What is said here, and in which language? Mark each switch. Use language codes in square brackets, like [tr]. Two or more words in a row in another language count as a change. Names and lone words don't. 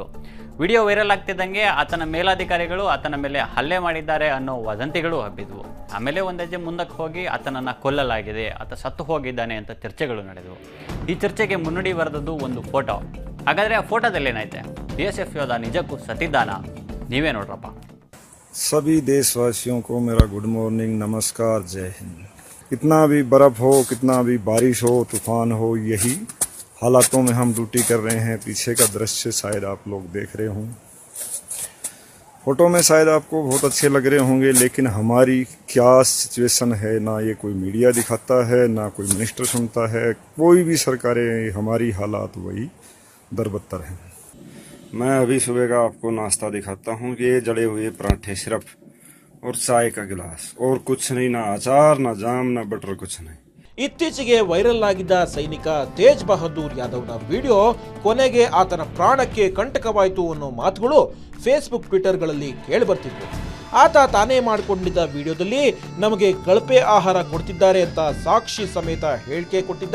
[kn] ವಿಡಿಯೋ ವೈರಲ್ ಆಗ್ತಿದ್ದಂಗೆ ಆತನ ಮೇಲಾಧಿಕಾರಿಗಳು ಆತನ ಮೇಲೆ ಹಲ್ಲೆ ಮಾಡಿದ್ದಾರೆ ಅನ್ನೋ ವದಂತಿಗಳು ಹಬ್ಬಿದ್ವು. ಆಮೇಲೆ ಒಂದು ಹೆಜ್ಜೆ ಮುಂದಕ್ಕೆ ಹೋಗಿ ಆತನನ್ನು ಕೊಲ್ಲಲಾಗಿದೆ, ಆತ ಸತ್ತು ಹೋಗಿದ್ದಾನೆ ಅಂತ ಚರ್ಚೆಗಳು ನಡೆದವು. ಈ ಚರ್ಚೆಗೆ ಮುನ್ನುಡಿ ಬರೆದದ್ದು ಒಂದು ಫೋಟೋ. ಹಾಗಾದರೆ ಆ ಫೋಟೋದಲ್ಲಿ ಏನೈತೆ? BSF ಯೋಧ ನಿಜಕ್ಕೂ ಸತ್ತಿದ್ದಾನ? ನೀವೇ ನೋಡ್ರಪ್ಪ. [hi] सभी देशवासियों को मेरा गुड मॉर्निंग, नमस्कार, जय हिंद। कितना भी बर्फ़ हो, कितना भी बारिश हो, तूफ़ान हो, यही हालातों में हम ड्यूटी कर रहे हैं। पीछे का दृश्य शायद आप लोग देख रहे हों। फ़ोटो में शायद आपको बहुत अच्छे लग रहे होंगे, लेकिन हमारी क्या सिचुएशन है ना ये कोई मीडिया दिखाता है, ना कोई मिनिस्टर सुनता है, कोई भी सरकारें। हमारी हालात वही दरबत्तर हैं। मैं अभी सुबह का आपको नाश्ता दिखाता हूँ। ये जड़े हुए पराठे सिर्फ और चाय का गिलास, और कुछ नहीं, ना अचार, ना जाम, ना बटर, कुछ नहीं। [kn] ಇತ್ತೀಚೆಗೆ ವೈರಲ್ ಆಗಿದ್ದ ಸೈನಿಕ ತೇಜ್ ಬಹದ್ದೂರ್ ಯಾದವ್ನ ವಿಡಿಯೋ ಕೊನೆಗೆ ಆತನ ಪ್ರಾಣಕ್ಕೆ ಕಂಟಕವಾಯಿತು ಅನ್ನೋ ಮಾತುಗಳು ಫೇಸ್ಬುಕ್ ಟ್ವಿಟರ್ಗಳಲ್ಲಿ ಕೇಳಿಬರ್ತಿದ್ವು. ಆತ ತಾನೇ ಮಾಡಿಕೊಂಡಿದ್ದ ವಿಡಿಯೋದಲ್ಲಿ ನಮಗೆ ಕಳಪೆ ಆಹಾರ ಕೊಡ್ತಿದ್ದಾರೆ ಅಂತ ಸಾಕ್ಷಿ ಸಮೇತ ಹೇಳಿಕೆ ಕೊಟ್ಟಿದ್ದ.